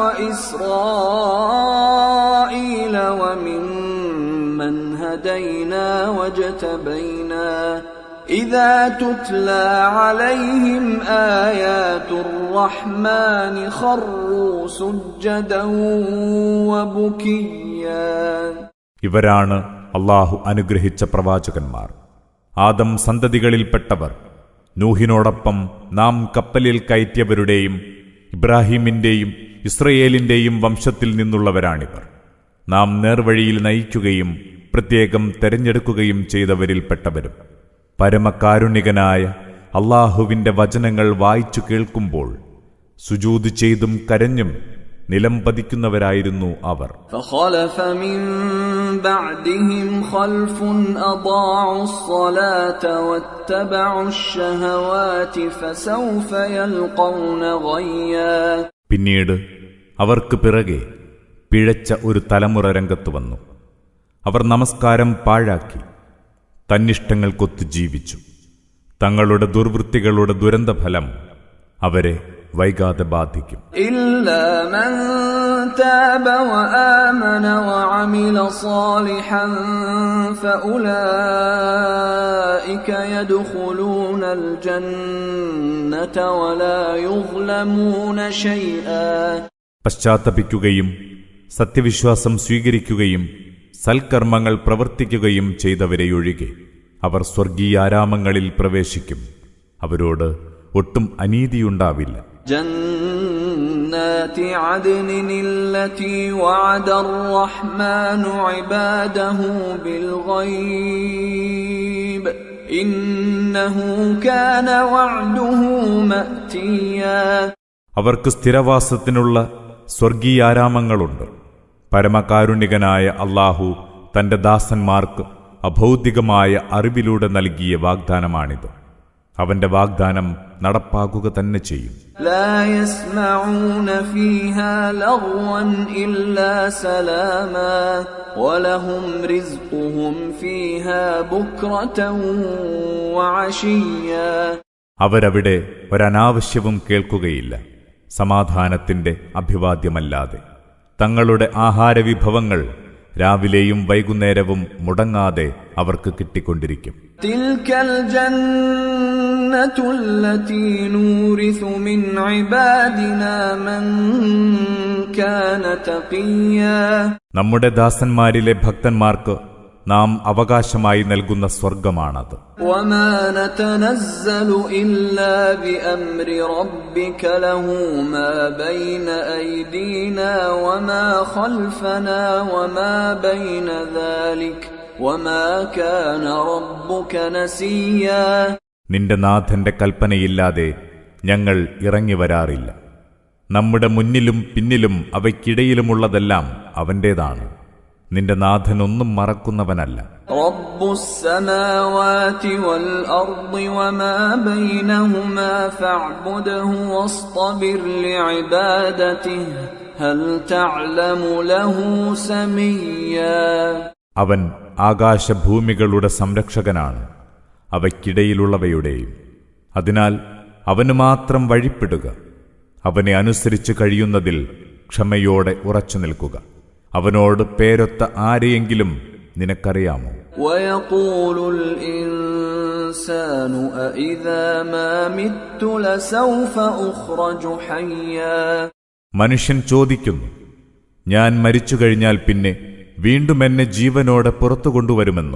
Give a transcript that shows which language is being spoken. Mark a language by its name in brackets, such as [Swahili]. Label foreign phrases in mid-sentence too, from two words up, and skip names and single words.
[Arabic] وإسرائيل وممن هدينا واجتبينا إذا تتلى عليهم آيات الرحمن خروا سجدا وبكيا. [Malayalam] ഇവരാണ് അല്ലാഹു അനുഗ്രഹിച്ച പ്രവാചകന്മാർ, ആദം സന്തതികളിൽപ്പെട്ടവർ. നൂഹിനോടൊപ്പം നാം കപ്പലിൽ കയറ്റിയവരുടെയും ഇബ്രാഹിമിന്റെയും ഇസ്രയേലിന്റെയും വംശത്തിൽ നിന്നുള്ളവരാണിവർ. നാം നേർവഴിയിൽ നയിക്കുകയും പ്രത്യേകം തെരഞ്ഞെടുക്കുകയും ചെയ്തവരിൽപ്പെട്ടവരും. പരമകാരുണികനായ അല്ലാഹുവിന്റെ വചനങ്ങൾ വായിച്ചു കേൾക്കുമ്പോൾ സുജൂദ് ചെയ്തും കരഞ്ഞും നിലം പതിക്കുന്നവരായിരുന്നു അവർ. [Arabic] فخلف من بعدهم خلف أضاعوا الصلاة واتبعوا الشهوات فسوف يلقون غيا. [Malayalam] പിന്നീട് അവർക്ക് പിറകെ പിഴച്ച ഒരു തലമുറ രംഗത്തു വന്നു. അവർ നമസ്കാരം പാഴാക്കി തന്നിഷ്ടങ്ങൾക്കൊത്തു ജീവിച്ചു. തങ്ങളുടെ ദുർവൃത്തികളുടെ ദുരന്തഫലം അവരെ വൈകാതെ ബാധിക്കും. [Arabic] إلا من تاب وآمن وعمل صالحا فأولئك يدخلون الجنة ولا يظلمون شيئا. [Malayalam] പശ്ചാത്തപിക്കുകയും സത്യവിശ്വാസം സ്വീകരിക്കുകയും സൽക്കർമ്മങ്ങൾ പ്രവർത്തിക്കുകയും ചെയ്തവരെയൊഴികെ അവർ സ്വർഗീയാരാമങ്ങളിൽ പ്രവേശിക്കും. അവരോട് ഒട്ടും അനീതിയുണ്ടാവില്ല. [Arabic] جنات عدن التي وعد الرحمن عباده بالغيب إنه كان وعده مأتيا. [Malayalam] അവർക്ക് സ്ഥിരവാസത്തിനുള്ള സ്വർഗീയാരാമങ്ങളുണ്ട്. പരമകാരുണികനായ അല്ലാഹു തന്റെ ദാസന്മാർക്ക് അഭൗതികമായ അറിവിലൂടെ നൽകിയ വാഗ്ദാനമാണിത്. അവന്റെ വാഗ്ദാനം നടപ്പാക്കുക തന്നെ ചെയ്യും. [Arabic] لا يسمعون فيها لغوا إلا سلاما ولهم رزقهم فيها بكرة وعشيا. [Malayalam] അവരവിടെ ഒരനാവശ്യവും കേൾക്കുകയില്ല, സമാധാനത്തിന്റെ അഭിവാദ്യമല്ലാതെ. തങ്ങളുടെ ആഹാരവിഭവങ്ങൾ രാവിലെയും വൈകുന്നേരവും മുടങ്ങാതെ അവർക്ക് കിട്ടിക്കൊണ്ടിരിക്കും. [Arabic] تلك الجنة التي نورث من عبادنا من كان تقيا. [Malayalam] നമ്മുടെ ദാസന്മാരിലെ ഭക്തന്മാർക്ക് നാം അവകാശമായി നൽകുന്ന സ്വർഗമാണത്. [Arabic] وما نتنزل إلا بأمر ربك له ما بين أيدينا وما خلفنا وما بين ذلك وما كان ربك نسيا. [Malayalam] നിന്റെ നാഥന്റെ കൽപ്പനയില്ലാതെ ഞങ്ങൾ ഇറങ്ങി വരാറില്ല. നമ്മുടെ മുന്നിലും പിന്നിലും അവയ്ക്കിടയിലുമുള്ളതെല്ലാം അവന്റേതാണ്. നിന്റെ നാഥൻ ഒന്നും മറക്കുന്നവനല്ല. [Arabic] رب السماوات والأرض وما بينهما فاعبده واصطبر لعبادته هل تعلم له سميا. [Malayalam] അവൻ ആകാശഭൂമികളുടെ സംരക്ഷകനാണ്, അവയ്ക്കിടയിലുള്ളവയുടെയും. അതിനാൽ അവന് മാത്രം വഴിപ്പെടുക. അവനെ അനുസരിച്ച് കഴിയുന്നതിൽ ക്ഷമയോടെ ഉറച്ചു നിൽക്കുക. അവനോട് പേരൊത്ത ആരെയെങ്കിലും നിനക്കറിയാമോ? [Arabic] ويقول الإنسان أإذا ما مت لسوف أخرج حيا. [Malayalam] മനുഷ്യൻ ചോദിക്കുന്നു, ഞാൻ മരിച്ചു കഴിഞ്ഞാൽ പിന്നെ വീണ്ടും എന്നെ ജീവനോടെ പുറത്തു കൊണ്ടുവരുമെന്നോ?